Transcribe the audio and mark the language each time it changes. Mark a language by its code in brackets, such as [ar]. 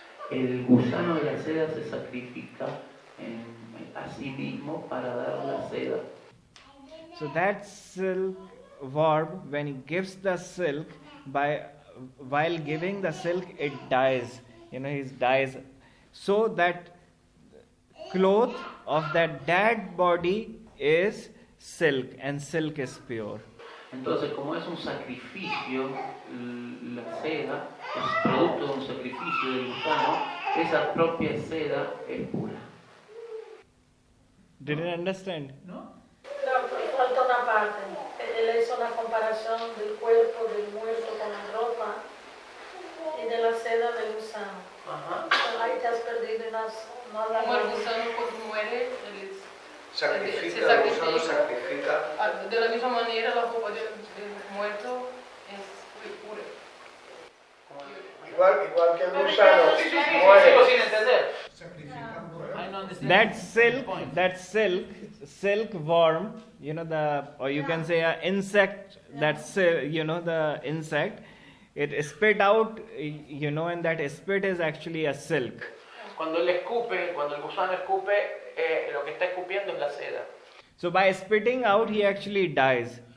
[es] El gusano de la seda se sacrifica a sí mismo para dar la seda. [en] So that silkworm, when he gives the silk, while giving the silk, it dies. He dies. So that cloth of that dead body is silk, and silk is pure. [es] Entonces, como es un sacrificio, la seda es producto de un sacrificio del gusano, esa propia seda es pura. [en] Didn't understand? [es] ¿No? Falta una parte. Él hizo una comparación del cuerpo del muerto con la ropa y de la seda del gusano. Ajá. Ahí te has perdido y no hablas. Como el gusano cuando muere, se Sacrifica. De la misma manera, la ropa del muerto es pura. Igual que el gusano muere. Sigo sin entender. Sacrifican por él. [en] I don't understand. That silkworm or you can say a insect, that's, the insect, it spit out, and that spit is actually a silk. [es] Cuando el gusano escupe, lo que está escupiendo es la seda. [en] So by spitting out, he actually dies.